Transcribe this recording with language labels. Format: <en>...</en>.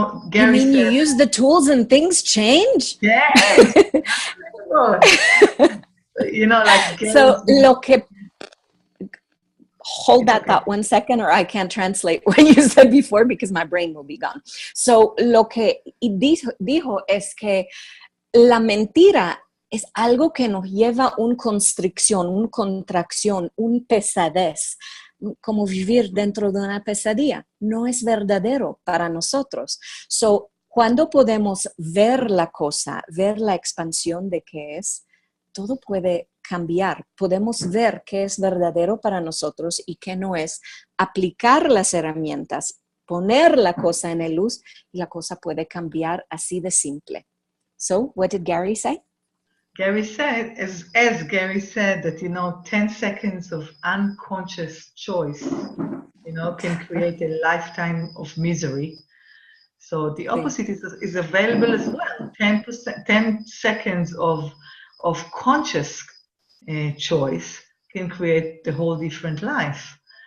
<en>Gary said, you use the tools and things change? Yes. Like Gary so</en> <es>lo que</es> <en>hold that thought 1 second, or I can't translate what you said before because my brain will be gone.</en> <es>So lo que dijo es que la mentira es algo que nos lleva a una constricción, una contracción, una pesadez, como vivir dentro de una pesadilla. No es verdadero para nosotros. So, cuando podemos ver la cosa, ver la expansión de qué es, todo puede cambiar. Podemos ver qué es verdadero para nosotros y qué no es. Aplicar las herramientas, poner la cosa en la luz y la cosa puede cambiar así de simple.</es> <en>So, what did Gary say? Gary said, as Gary said, that, 10 seconds of unconscious choice, can create a lifetime of misery. So the opposite is available as well. 10 seconds of conscious choice can create the whole different life.</en>